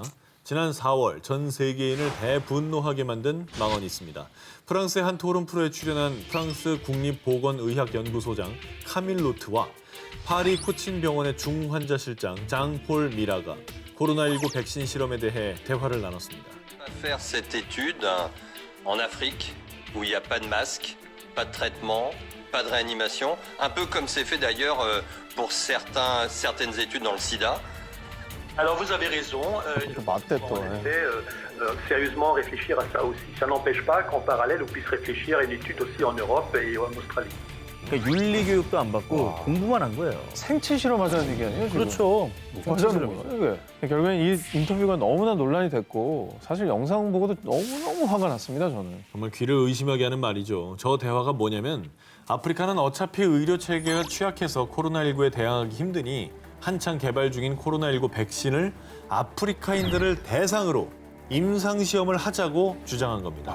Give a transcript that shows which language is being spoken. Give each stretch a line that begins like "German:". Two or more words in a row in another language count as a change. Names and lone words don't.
Korean: 지난 4월 전 세계인을 대분노하게 만든 망언이 있습니다. 프랑스의 한 토론 프로에 출연한 프랑스 국립보건의학연구소장 카밀 로트와 파리 코친병원의 중환자실장 장폴 미라가 코로나19 백신 실험에 대해 대화를 나눴습니다.
French: Faire cette étude en Afrique où il n'y a pas de masque, pas de traitement, pas de réanimation, un peu comme c'est fait d'ailleurs pour certaines études dans le sida. Alors vous avez raison, il faut
Korean: 맞댔다.
French: en effet sérieusement réfléchir à ça aussi. Ça n'empêche pas qu'en parallèle on puisse réfléchir à une étude aussi en Europe et en Australie.
Korean: 그러니까 윤리 교육도 안 받고 공부만 한 거예요. 생체 실험하자는 얘기 아니에요? 지금? 그렇죠. 뭐 하자는 거예요? 이게. 결국엔 이 인터뷰가 너무나 논란이 됐고 사실 영상 보고도 너무너무 화가 났습니다, 저는. 정말 귀를 의심하게 하는 말이죠. 저 대화가 뭐냐면 아프리카는 어차피 의료 체계가 취약해서 코로나19에 대항하기 힘드니 한창 개발 중인 코로나19 백신을 아프리카인들을 대상으로 임상시험을 하자고 주장한 겁니다.